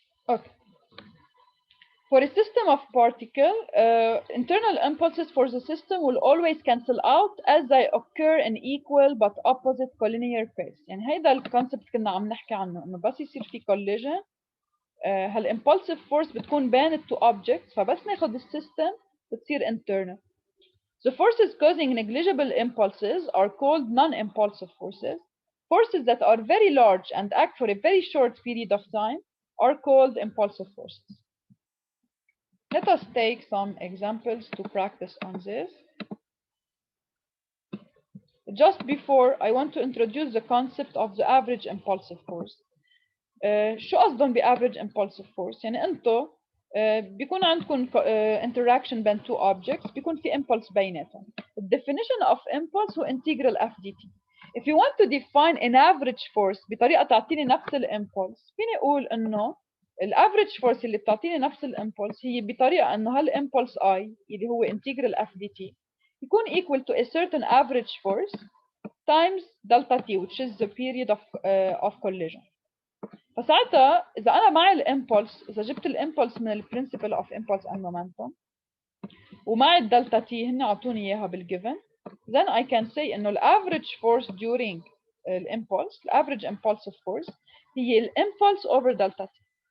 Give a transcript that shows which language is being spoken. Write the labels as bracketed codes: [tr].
[ar] اوكي [en] For a system of particle, internal impulses for the system will always cancel out as they occur in equal but opposite collinear pairs. [ar] يعني هيدا الكونسبت كنا عم نحكي عنه، انه بس يصير في collision هالimpulsive force بتكون بين التو objects، فبس ناخد السيستم بتصير internal. [en] The forces causing negligible impulses are called non-impulsive forces. Forces that are very large and act for a very short period of time are called impulsive forces. Let us take some examples to practice on this. just before I want to introduce the concept of the average impulsive force. [ar] شو قصدهم ب [en] average impulsive force؟ [ar] يعني انتو بيكون عندكم interaction بين [en] two objects [ar] بيكون في impulse بيناتهم. [en] The definition of impulse [ar] هو [en] integral f dt. If you want to define an average force [ar] بطريقة تعطيني نفس الامبولس فيني اقول انه الافريج فورس اللي بتعطيني نفس الامبولس هي بطريقة انه هالامبولس [en] I [ar] اللي هو [en] integral f dt [ar] يكون [en] equal to a certain average force times delta t which is the period of collision. [ar] فساعتها اذا انا معي الامبولس اذا جبت الامبولس من البرنسبل اوف امبولس اند مومنتوم ومعي الدلتا تي هن اعطوني اياها بالجيفن [en] then I can say [ar] انه [en] average force during [ar] الامبولس [en] average impulsive force [ar] هي الامبولس over delta t.